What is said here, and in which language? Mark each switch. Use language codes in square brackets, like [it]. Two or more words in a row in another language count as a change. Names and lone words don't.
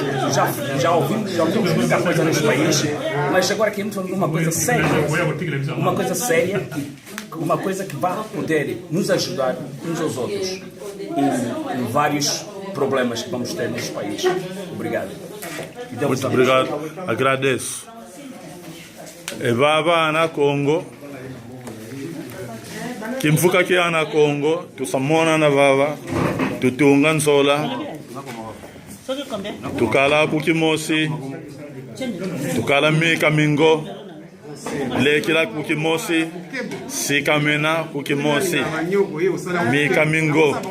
[pt] Já ouvimos muita coisa neste país, mas agora queremos fazer uma coisa séria. Uma coisa séria, uma coisa que vai poder nos ajudar uns aos outros em vários problemas que vamos ter neste país. Obrigado. Muito obrigado, agradeço. [kg] E baba na Congo, kimfuka ki ana Congo, tu samona na baba, tu tunga nsola, tu kala kukimosi, tu kala mika mingo, lekila kukimosi, sikamena kukimosi, mika mingo.